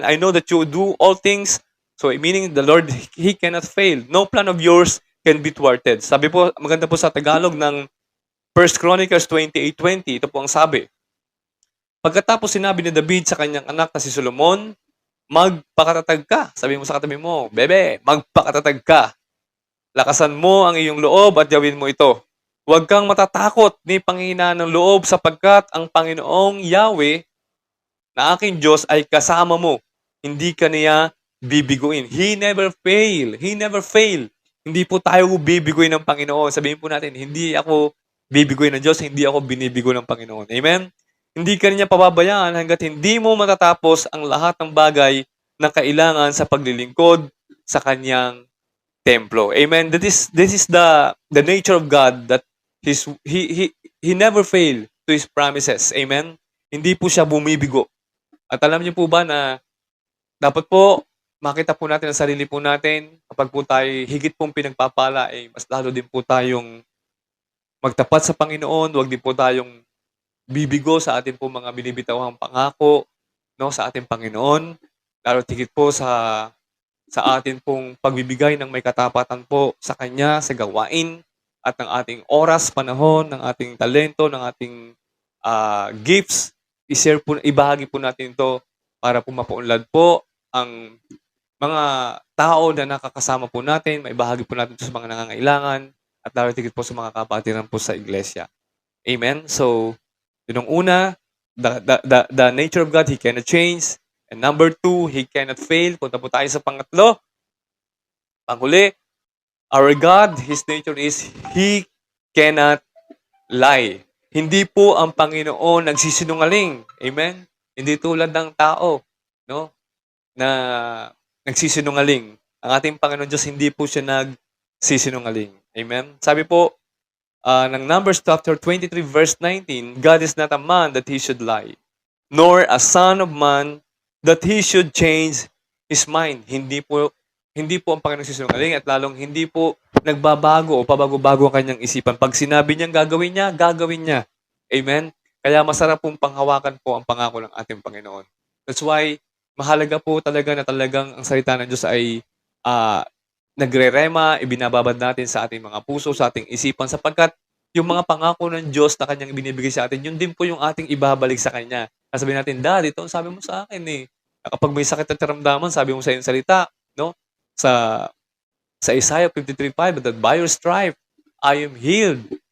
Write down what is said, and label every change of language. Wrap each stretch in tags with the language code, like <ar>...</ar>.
<en>I know that you do all things, so meaning the Lord, He cannot fail. No plan of yours can be thwarted.</en> <tl>Sabi po, maganda po sa Tagalog ng 1 Chronicles 28:20, ito po ang sabi. Pagkatapos sinabi ni David sa kanyang anak na si Solomon, magpakatatag ka. Sabi mo sa katabi mo, bebe, magpakatatag ka. Lakasan mo ang iyong loob at gawin mo ito. Huwag kang matatakot ni panghinaan ng loob sapagkat ang Panginoong Yahweh na aking Diyos ay kasama mo. Hindi ka niya bibiguin.</tl> <en>He never fail. He never fail.</en> <tl>Hindi po tayo bibiguin ng Panginoon. Sabihin po natin, hindi ako bibiguin ng Diyos, hindi ako binibigo ng Panginoon. Amen? Hindi ka niya pababayaan hanggat hindi mo matatapos ang lahat ng bagay na kailangan sa paglilingkod sa kanyang templo. Amen?</tl> <en>This is the nature of God that he never fail to His promises.</en> <tl>Amen? Hindi po siya bumibigo. At alam niyo po ba na dapat po makita po natin ang sarili po natin kapag po tayo higit pong pinagpapala, mas lalo din po tayong magtapat sa Panginoon, huwag din po tayong bibigo sa ating po mga binibitawang pangako, no, sa ating Panginoon, lalo higit po sa atin pong pagbibigay ng may katapatan po sa Kanya, sa gawain, at ng ating oras, panahon, ng ating talento, ng ating gifts, ibahagi po natin ito para po mapaunlad po ang mga tao na nakakasama po natin, maibahagi po natin ito sa mga nangangailangan, at lalo higit po sa mga kapatiran po sa iglesia. Amen?</tl> <en>So,</en> <tl>yun ang una,</tl> <en>the nature of God, He cannot change. And number 2, He cannot fail.</en> <tl>Punta po tayo sa pangatlo. Panghuli,</tl> <en>our God, His nature is He cannot lie.</en> <tl>Hindi po ang Panginoon nagsisinungaling. Amen? Hindi tulad ng tao, no? Na nagsisinungaling. Ang ating Panginoon Diyos, hindi po siya nagsisinungaling. Amen? Sabi po, ng</tl> <en>Numbers chapter 23 verse 19, God is not a man that he should lie, nor a son of man that he should change his mind.</en> <tl>Hindi po ang Panginoon sisinungaling at lalong hindi po nagbabago o pabago-bago ang kanyang isipan. Pag sinabi niyang gagawin niya, gagawin niya. Amen? Kaya masarap pong panghawakan po ang pangako ng ating Panginoon.</tl> <en>That's why</en> <tl>mahalaga po talaga na talagang ang salita ng Diyos ay ah, nagre-rema, ibinababad natin sa ating mga puso, sa ating isipan, sapagkat yung mga pangako ng Diyos na kanyang ibinibigay sa atin, yun din po yung ating ibabalik sa Kanya. Sasabihin natin, Dad, ito ang sabi mo sa akin eh. Kapag may sakit at karamdaman, sabi mo sa iyong salita, no?</tl> <en>Sa Isaiah 53:5, that by your stripe, I am healed.</en>